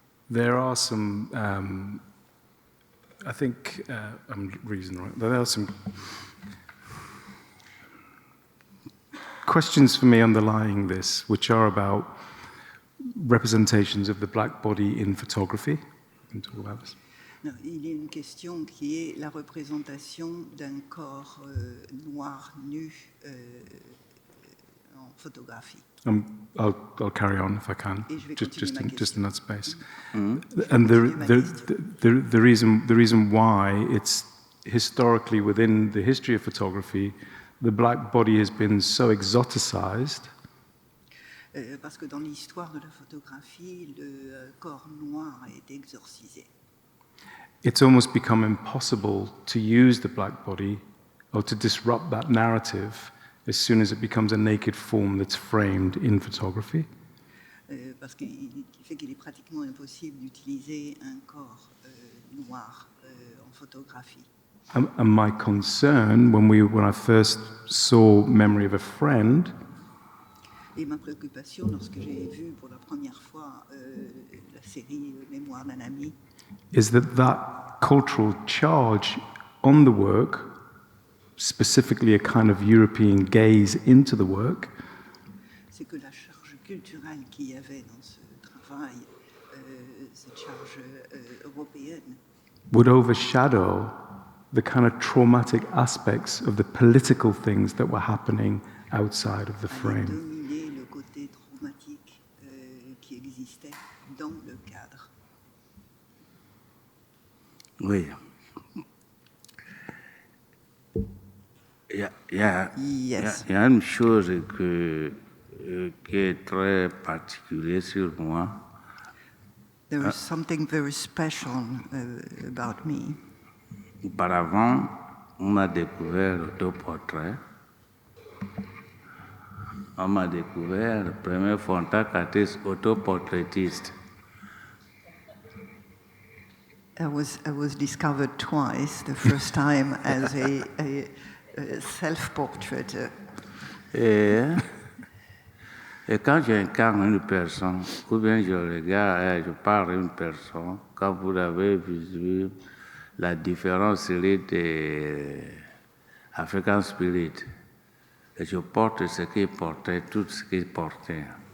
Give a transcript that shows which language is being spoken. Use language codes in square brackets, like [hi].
[en] There are some, I think, I'm reading right, there are some questions for me underlying this, which are about representations of the black body in photography. We can talk about this. [fr] Non, il y a une question qui est la représentation d'un corps noir nu en photographie. [en] I'll carry on if I can, [fr] Et je vais [en] just in that space. Mm-hmm. And the reason why it's historically within the history of photography, the black body has been so exoticized. [fr] Parce que dans l'histoire de la photographie, le corps noir a été exorcisé. [en] It's almost become impossible to use the black body or to disrupt that narrative as soon as it becomes a naked form that's framed in photography. [fr] Parce qu'il fait qu'il est pratiquement impossible d'utiliser un corps noir en photographie. [en] And my concern when I first saw Memory of a Friend, [fr] et ma préoccupation lorsque j'ai vu pour la première fois la série Mémoire d'un ami, [en] is that cultural charge on the work, specifically a kind of European gaze into the work, [fr] c'est que la charge culturelle qu'il y avait dans ce travail, cette charge européenne, [en] would overshadow the kind of traumatic aspects of the political things that were happening outside of the frame. [fr] dominer le côté traumatique qui existait dans le cadre. Oui. Il y a une chose qui est très particulière sur moi. [en] There is something very special about me. [fr] Auparavant, on a découvert l'autoportrait. On m'a découvert le premier photographe autoportraitiste. [en] I was discovered twice. The first time as a self-portraiteur. [fr] Et quand j'incarne une personne, ou bien je regarde, je parle à une personne, quand vous avez vu la différente série des African Spirits, et je porte ce qu'ils portaient, tout ce qu'ils portaient.